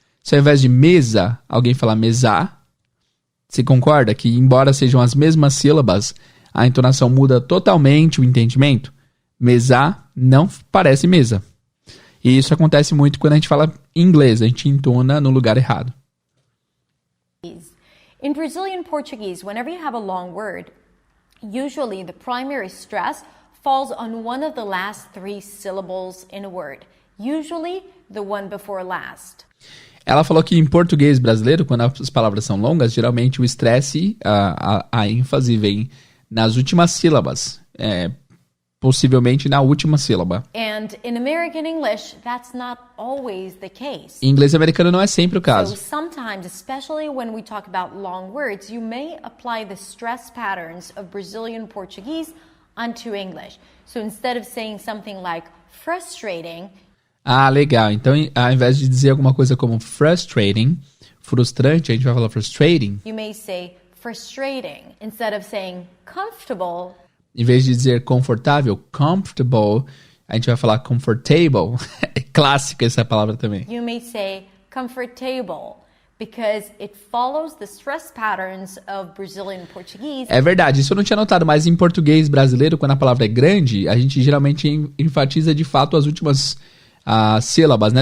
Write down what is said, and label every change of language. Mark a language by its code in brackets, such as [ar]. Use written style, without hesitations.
[pt] Se ao invés de mesa, alguém falar mesá, você concorda que, embora sejam as mesmas sílabas, a entonação muda totalmente o entendimento? Mesá não parece mesa. E isso acontece muito quando a gente fala inglês, a gente entona no lugar errado. [en] In Brazilian Portuguese, whenever you have a long word, usually the primary stress falls on one of the last 3 syllables in a word. Usually the one before last. [pt] Ela falou que em português brasileiro, quando as palavras são longas, geralmente o estresse, a ênfase vem nas últimas sílabas. Possivelmente na última sílaba. [en] And in American English, that's not always the case. [pt] Em inglês americano não é sempre o caso. [en] So sometimes, especially when we talk about long words, you may apply the stress patterns of Brazilian Portuguese onto English. So instead of saying something like frustrating... [pt] Legal. Então, ao invés de dizer alguma coisa como frustrating, frustrante, a gente vai falar frustrating. [en] You may say frustrating instead of saying comfortable. [pt] Em vez de dizer confortável, comfortable, a gente vai falar comfortable. É clássica essa palavra também. [en] You may say comfortable because it follows the stress patterns of Brazilian Portuguese. [pt] É verdade, isso eu não tinha notado, mas em português brasileiro, quando a palavra é grande, a gente geralmente enfatiza de fato as últimas sílabas, né?